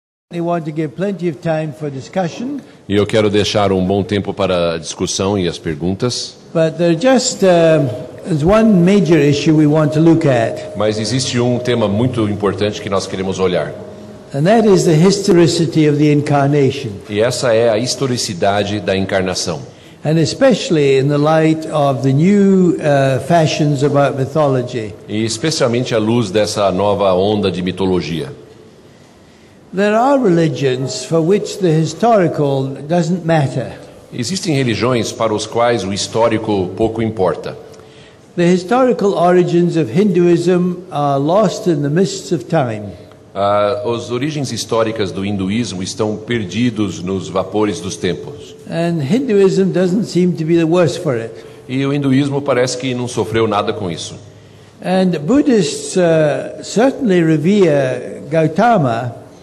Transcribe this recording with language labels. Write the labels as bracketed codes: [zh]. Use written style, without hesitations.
[en] They want to give plenty of time for discussion, [pt] E eu quero deixar um bom tempo para a discussão e as perguntas, [en] but there's one major issue we want to look at, [pt] mas existe um tema muito importante que nós queremos olhar. [en] and that is the historicity of the incarnation, [pt] E essa é a historicidade da encarnação. [en] and especially in the light of the new fashions about mythology. [pt] E especialmente à luz dessa nova onda de mitologia. [en] There are religions for which the historical doesn't matter. [pt] Existem religiões para os quais o histórico pouco importa. [en] The historical origins of Hinduism are lost in the mists of time. [pt] As origens históricas do hinduísmo estão perdidos nos vapores dos tempos. [en] And Hinduism doesn't seem to be the worse for it. [pt] E o hinduísmo parece que não sofreu nada com isso. [en] And Buddhists certainly revere Gautama,